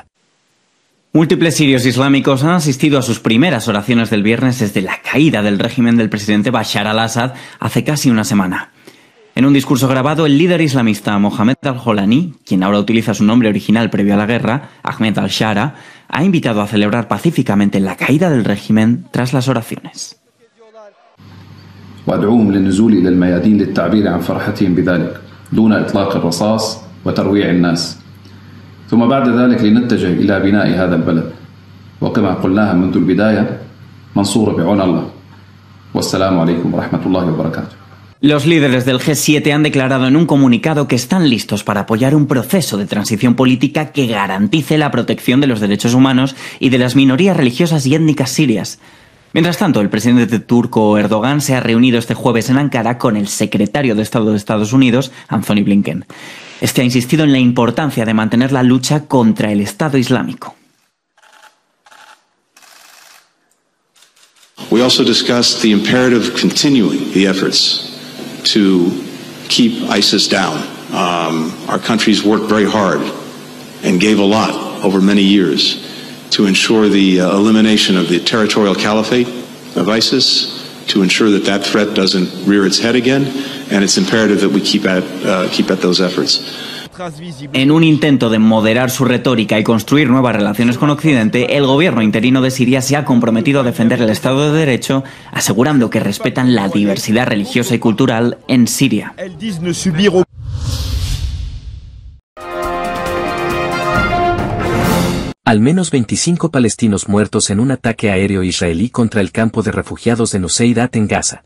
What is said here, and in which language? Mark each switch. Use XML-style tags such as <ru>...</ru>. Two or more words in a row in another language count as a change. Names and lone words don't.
<es>Múltiples sirios islámicos han asistido a sus primeras oraciones del viernes desde la caída del régimen del presidente Bashar al-Assad hace casi una semana. En un discurso grabado, el líder islamista Mohamed al-Jolani, quien ahora utiliza su nombre original previo a la guerra, Ahmed al-Shara, ha invitado a celebrar pacíficamente la caída del régimen tras las oraciones.</es> <ar>وأدعوهم للنزول إلى الميادين للتعبير عن فرحتهم بذلك دون إطلاق الرصاص وترويع الناس ثم بعد ذلك لنتجه إلى بناء هذا البلد وكما قلناها منذ البداية منصور بعون الله والسلام عليكم ورحمة الله وبركاته.</ar> <es>Los líderes del G7 han declarado en un comunicado que están listos para apoyar un proceso de transición política que garantice la protección de los derechos humanos y de las minorías religiosas y étnicas sirias. Mientras tanto, el presidente turco Erdogan se ha reunido este jueves en Ankara con el secretario de Estado de Estados Unidos, Anthony Blinken. Este ha insistido en la importancia de mantener la lucha contra el Estado Islámico.</es> <en>We also discussed the imperative of continuing the efforts to keep ISIS down. Our countries worked very hard and gave a lot over many years to ensure the elimination of the territorial caliphate of ISIS, to ensure that that threat doesn't rear its head again, and it's imperative that we keep at those efforts.</en> <es>En un intento de moderar su retórica y construir nuevas relaciones con Occidente, el gobierno interino de Siria se ha comprometido a defender el Estado de Derecho, asegurando que respetan la diversidad religiosa y cultural en Siria. Al menos 25 palestinos muertos en un ataque aéreo israelí contra el campo de refugiados de Nuseirat en Gaza.</es>